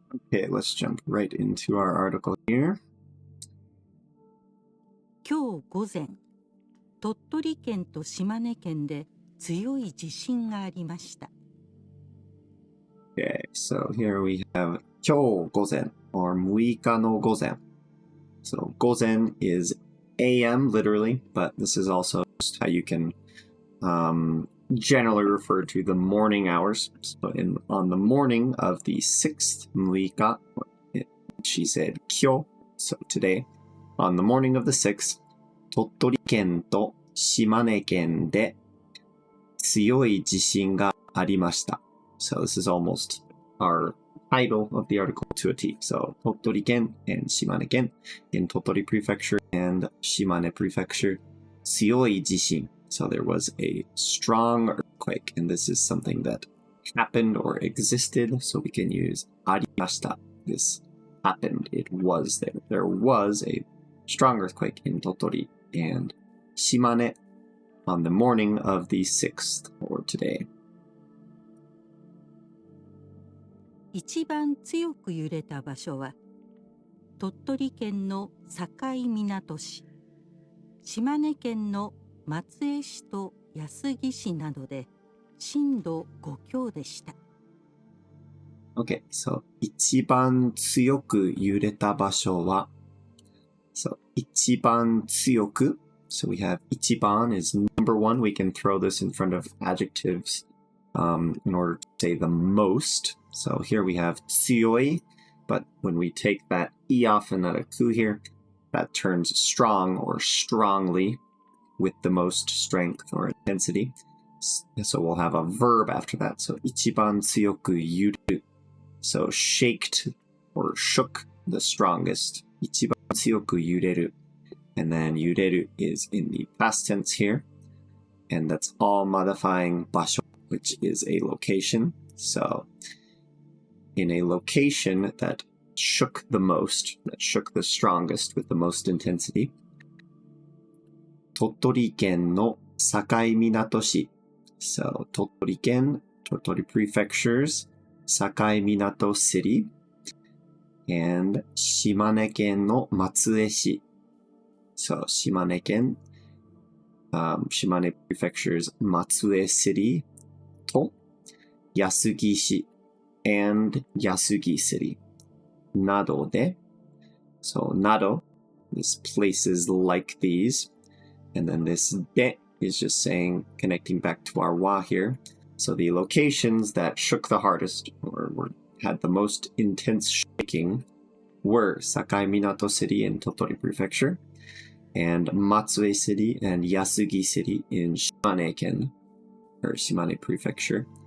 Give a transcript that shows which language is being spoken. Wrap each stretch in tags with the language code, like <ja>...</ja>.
<en>Okay, let's jump right into our article here.</en> <ja>今日午前、鳥取県と島根県で強い地震がありました。</ja> <en>Okay, so here we have 今日午前 or 6日の午前. So 午前 is AM literally, but this is also just how you can generally refer to the morning hours. So on the morning of the 6th 6日, she said 今日, so today, on the morning of the 6th,</en> <ja>鳥取県と島根県で強い地震がありました.</ja> <en>So this is almost our title of the article to a T. So 鳥取県 and 島根県 in 鳥取Prefecture and 島根Prefecture 強い地震. So there was a strong earthquake, and this is something that happened or existed, so we can use ありました. This happened, it was there. There was a strong earthquake in 鳥取 and 島根 on the morning of the 6th, or today.</en> <ja>一番強く揺れた場所は鳥取県の境港市、島根県の松江市と安来市などで震度5強でした。</ja> <en>Okay, so</en> <ja>一番強く揺れた場所は</ja> <en>So 一番強く So we have 一番 is number one. We can throw this in front of adjectives in order to say the most. So here we have 強い, but when we take that e off and that a ku here, that turns strong or strongly with the most strength or intensity. So we'll have a verb after that. So</en> <ja>一番強く揺れる.</ja> <en>So shaked or shook the strongest.</en> <ja>一番強く揺れる.</ja> <en>And then 揺れる is in the past tense here. And that's all modifying 場所, which is a location. So in a location that shook the most, that shook the strongest with the most intensity.</en> <ja>鳥取県の境港市.</ja> <en>So 鳥取県, 鳥取Prefectures, 境港 City, and 島根県の松江市. So 島根県, 島根Prefectures, 松江 City と安来市 and 安来 City. などで, so など is places like these. And then this de is just saying, connecting back to our wa here. So the locations that shook the hardest or had the most intense shaking were Sakai Minato City in Tottori Prefecture, and Matsue City and Yasugi City in Shimane-ken, or Shimane Prefecture.</en>